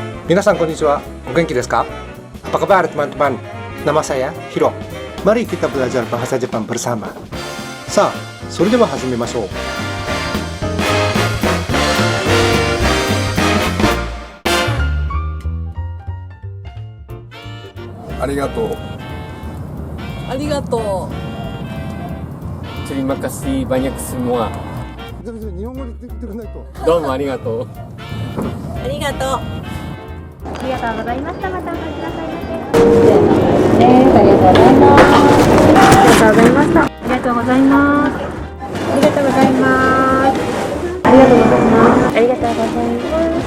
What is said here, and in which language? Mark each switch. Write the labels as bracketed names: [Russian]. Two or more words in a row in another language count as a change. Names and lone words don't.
[Japanese] 皆さん、こんにちは、お元気ですか? [Indonesian] Apa kabar teman-teman? Nama saya Hiro. Mari kita belajar bahasa Jepang bersama. [Japanese] さあ, それでは始めましょう。ありがとう。ありがとう。 [Indonesian] Terima kasih banyak semua. [Japanese] 日本語で言ってくれないと。どうもありがとう。ありがとう。ありがとうございました。またお越しくださいませ。ありがとうございます。ありがとうございます。ありがとうございます。ありがとうございます。ありがとうございます。